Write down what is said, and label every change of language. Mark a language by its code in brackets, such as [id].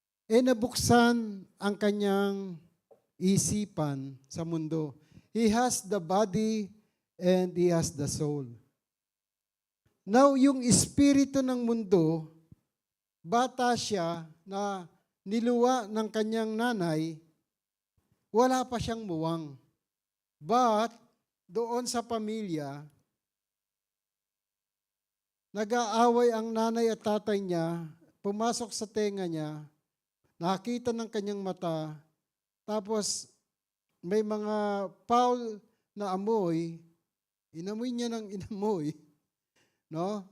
[tl] Nabuksan ang kanyang isipan sa mundo. [en] He has the body and he has the soul. [tl] Now, yung espiritu ng mundo, bata siya na niluwa ng kanyang nanay, wala pa siyang muwang. But, doon sa pamilya, nag-aaway ang nanay at tatay niya, pumasok sa tenga niya, nakita ng kanyang mata, tapos may mga foul na amoy, inamoy niya ng inamoy, no?